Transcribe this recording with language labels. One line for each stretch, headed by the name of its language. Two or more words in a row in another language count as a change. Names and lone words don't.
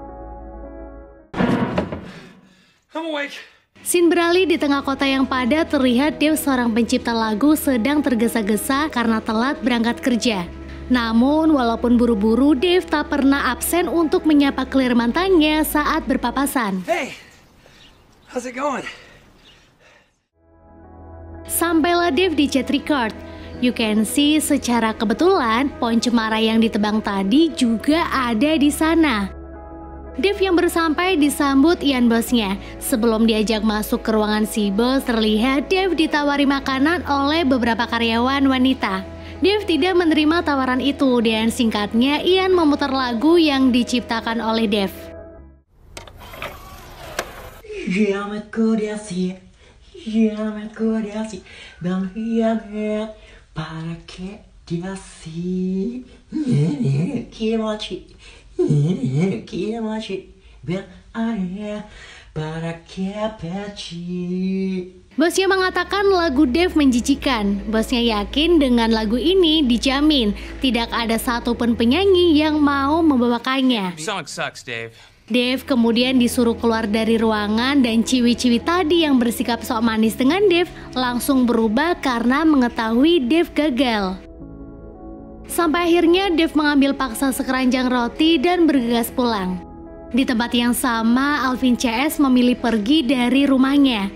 Indonesian: Scene beralih di tengah kota yang padat, terlihat Dave, seorang pencipta lagu, sedang tergesa-gesa karena telat berangkat kerja. Namun, walaupun buru-buru, Dave tak pernah absen untuk menyapa Claire mantannya saat berpapasan.
English: Hey! How's it going?
Indonesian: Sampailah Dave di chat record.
English: You can see
Indonesian: secara kebetulan pohon cemara yang ditebang tadi juga ada di sana. Dave yang baru sampai disambut Ian bosnya. Sebelum diajak masuk ke ruangan si bos, terlihat Dave ditawari makanan oleh beberapa karyawan wanita. Dave tidak menerima tawaran itu dan singkatnya Ian memutar lagu yang diciptakan oleh Dave. Llame Curiasi, vamos llame para que diasi, kimochi, ven area para que peci. Bosnya mengatakan lagu Dave menjijikan. Bosnya yakin dengan lagu ini dijamin tidak ada satupun penyanyi yang mau membawakannya.
English: Song sucks, Dave.
Indonesian: Dave kemudian disuruh keluar dari ruangan dan ciwi-ciwi tadi yang bersikap sok manis dengan Dave langsung berubah karena mengetahui Dave gagal. Sampai akhirnya Dave mengambil paksa sekeranjang roti dan bergegas pulang. Di tempat yang sama, Alvin CS memilih pergi dari rumahnya.